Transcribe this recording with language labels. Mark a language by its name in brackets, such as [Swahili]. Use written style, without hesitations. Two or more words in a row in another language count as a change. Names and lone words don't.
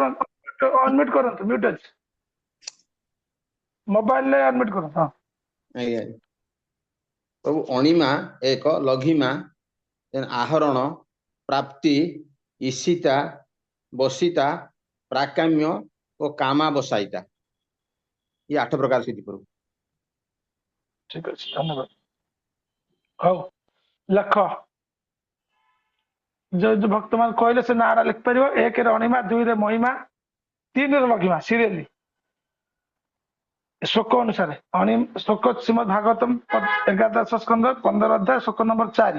[Odia] କରନ୍ତୁ, ଅନମ୍ୟୁଟ କରନ୍ତୁ, ମ୍ୟୁଟ ଅଛି। ମୋବାଇଲରେ ଅନମ୍ୟୁଟ କରନ୍ତୁ। ହଁ, ଆଜ୍ଞା ପ୍ରଭୁ। ଅଣିମା 1, ଲଘିମା, ଆହରଣ, ପ୍ରାପ୍ତି, ଇସିତା, ବସିତା, ପ୍ରାକାମ୍ୟ ଓ କାମା ବସାଇତା, [Hindi] ये 8 प्रकार सिद्धि प्रभु। [Odia] ଠିକ ଅଛି, ଧନ୍ୟବାଦ। ହଉ ଲେଖ। ଯୋଉ ଭକ୍ତ ମାନେ କହିଲେ ସେ ନାଁଟା ଲେଖିପାରିବ। 1ରେ ଅଣିମା, 2ରେ ମହିମା, 3ରେ ଲଘିମା। ସିରିୟଲି ଶ୍ଲୋକ ଅନୁସାରେ ଶ୍ଲୋକ ଶ୍ରୀମଦ୍ ଭାଗବତମ 11ଦଶ ସ୍କନ୍ଧ 15 ଅଧ୍ୟାୟ ଶ୍ଲୋକ ନମ୍ବର 4।